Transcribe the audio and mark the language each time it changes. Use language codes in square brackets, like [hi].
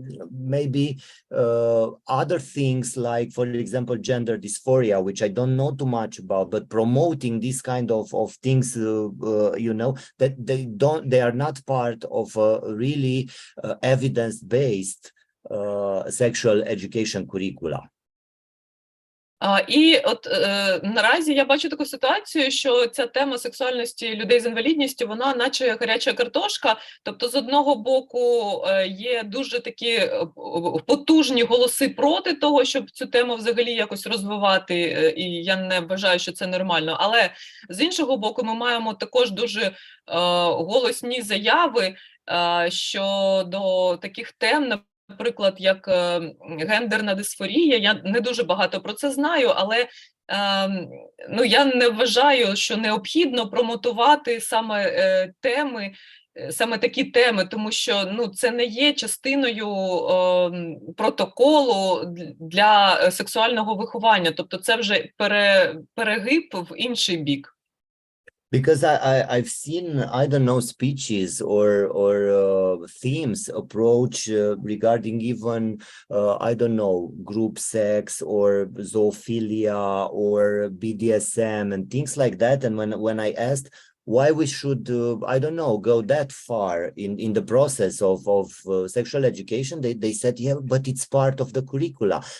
[en] maybe other things like, for example, gender dysphoria, which I don't know too much about, but promoting this kind of things, that they are not part of a really evidence-based sexual education curricula. [uk] І от наразі я бачу таку ситуацію, що ця тема сексуальності людей з інвалідністю, вона наче гаряча картошка. Тобто, з одного боку, є дуже такі потужні голоси проти того, щоб цю тему взагалі якось розвивати, і я не вважаю, що це нормально. Але з іншого боку, ми маємо також дуже голосні заяви щодо таких тем, наприклад, як гендерна дисфорія. Я не дуже багато про це знаю, але я не вважаю, що необхідно промотувати саме такі теми, тому що це не є частиною протоколу для сексуального виховання. Тобто це вже перегиб в інший бік. [en] Because I've seen, I don't know, speeches or themes approach regarding even, I don't know, group sex or zoophilia or BDSM and things like that. And when I asked why we should, I don't know, go that far in the process of sexual education, they said, yeah, but it's part of the curricula.